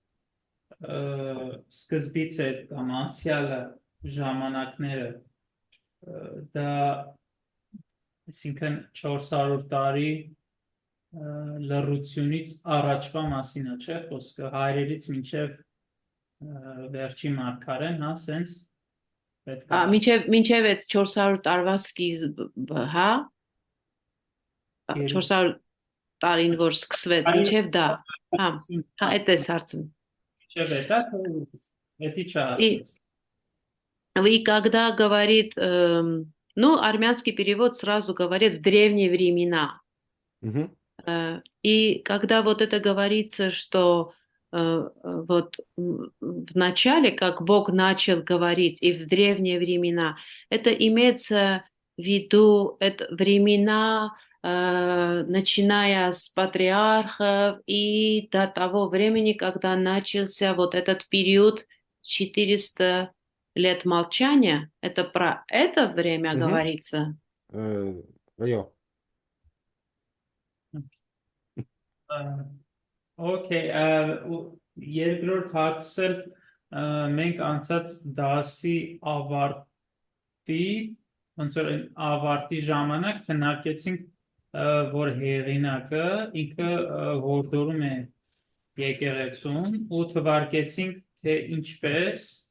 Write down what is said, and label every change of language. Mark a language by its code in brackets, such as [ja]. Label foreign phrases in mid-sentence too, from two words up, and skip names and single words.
[hy] սկզբից է կամ անցյալը ժամանակները, դա այսինքն 400 տարի լռությունից առաջվա մասին է, չէ՞, խոսքը հայրերից մինչև վերջի մարգարեն, հա, սենց պետք է։ Մինչև այդ 400 տարվա սկիզբը, հա? 400 տարին որ սկսվեց, մինչև դա, հա, այդ էս հարցում։ Մինչև դա, էդի չհասկաց։ [ru] И когда говорит, ну, армянский перевод сразу говорит в древние времена. И когда вот это говорится, что вот в начале, как Бог начал говорить, и в древние времена, это имеется в виду это времена, начиная с патриархов и до того времени, когда начался вот этот период 400 лет молчания. Это про это время говорится? [hy] Այո։ Okay, երկրորդ հարցը մենք անցած դասի ավարտի, ոնց որ ավարտի ժամանակ քննարկեցինք, որ հեղինակը ինքը հորդորում է եկեղեցուն ու թվարկեցինք, թե ինչպես